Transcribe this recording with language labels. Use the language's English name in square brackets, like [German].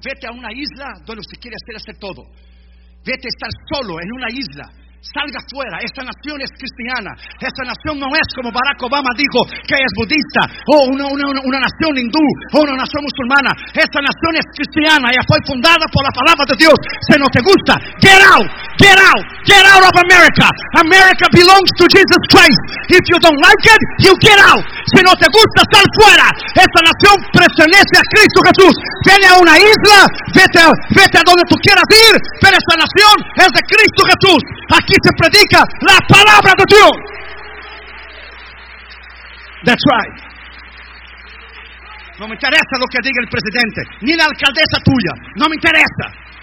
[Spanish] Vete a una isla donde usted quiere hacer todo. Vete a estar solo en una isla. Salga fuera. Esta nación es cristiana. Esta nación no es como Barack Obama dijo que es budista. O una nación hindú. O una nación musulmana. Esta nación es cristiana. Ella fue fundada por la palabra de Dios. Si no te gusta, [English] get out. Get out. Get out of America. America belongs to Jesus Christ. If you don't like it, you get out. [Spanish] Si no te gusta, sal fuera. Esta nación pertenece a Cristo Jesús. Vete a una isla. Vete a donde tú quieras ir. Pero esta nación es de Cristo Jesús. Aquí se predica la palabra de Dios. [English] That's right. [Spanish] No me interesa lo que diga el presidente, ni la alcaldesa tuya. No me interesa.